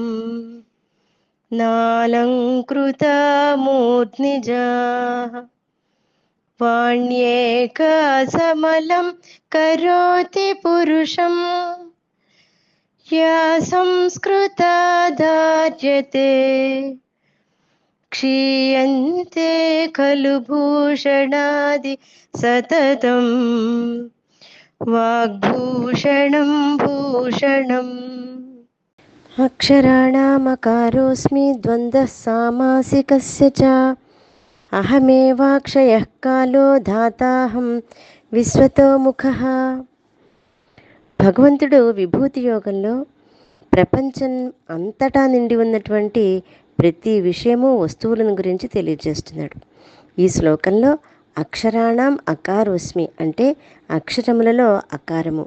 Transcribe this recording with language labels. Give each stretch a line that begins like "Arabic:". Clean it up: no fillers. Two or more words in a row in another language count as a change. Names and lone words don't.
Sanskrit: नालङ्कृता मूर्ध्निजाः वाण्येकसमलं करोति पुरुषं या संस्कृता धार्यते क्षीयन्ते खलु भूषणादि सततं वाग्भूषणं भूषणम्। अक्षराणामकारोऽस्मि द्वन्द्वः सामासिकस्य च अहमेवाक्षयः कालो धाताहं విశ్వతోముఖః.
Telugu: భగవంతుడు విభూతి యోగంలో ప్రపంచం అంతటా నిండి ఉన్నటువంటి ప్రతి విషయము వస్తువులను గురించి తెలియజేస్తున్నాడు. ఈ శ్లోకంలో
Sanskrit: అక్షరాణం అకారోస్మి
Telugu: అంటే అక్షరములలో అకారము.